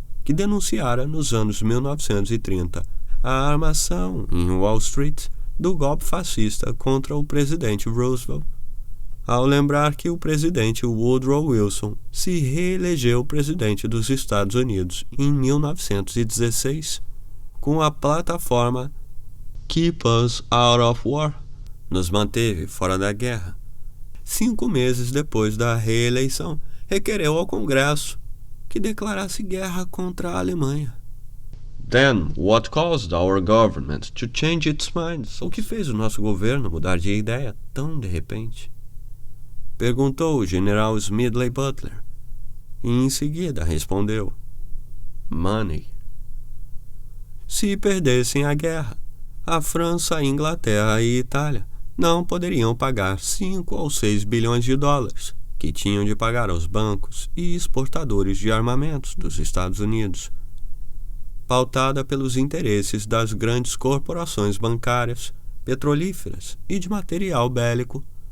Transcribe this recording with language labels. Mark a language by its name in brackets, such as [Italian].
[Portuguese] que denunciara nos anos 1930 a armação em Wall Street do golpe fascista contra o presidente Roosevelt, ao lembrar que o presidente Woodrow Wilson se reelegeu presidente dos Estados Unidos em 1916 com a plataforma Keep Us Out of War, nos manteve fora da guerra. 5 meses depois da reeleição, requereu ao Congresso que declarasse guerra contra a Alemanha. [English] Then, what caused our government to change its mind? [Portuguese] O que fez o nosso governo mudar de ideia tão de repente? Perguntou o general Smedley Butler, e em seguida respondeu: Money. Se perdessem a guerra, a França, a Inglaterra e a Itália não poderiam pagar 5 ou 6 bilhões de dólares que tinham de pagar aos bancos e exportadores de armamentos dos Estados Unidos, pautada pelos interesses das grandes corporações bancárias, petrolíferas e de material bélico.